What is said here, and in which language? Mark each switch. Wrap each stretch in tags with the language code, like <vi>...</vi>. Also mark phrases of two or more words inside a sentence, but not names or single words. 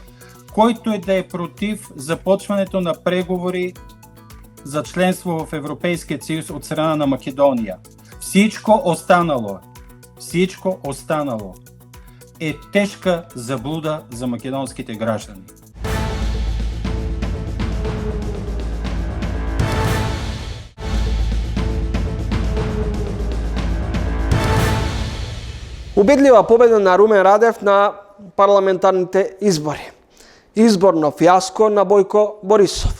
<bg>Който е да е против започването на преговори за членство в Европейския съюз от страна на Македония. Всичко останало е тежка заблуда за македонските граждани.</bg> <mk>Убедлива победа на Румен Радев на парламентарните избори. Изборно фиаско на Бојко Борисов.</mk>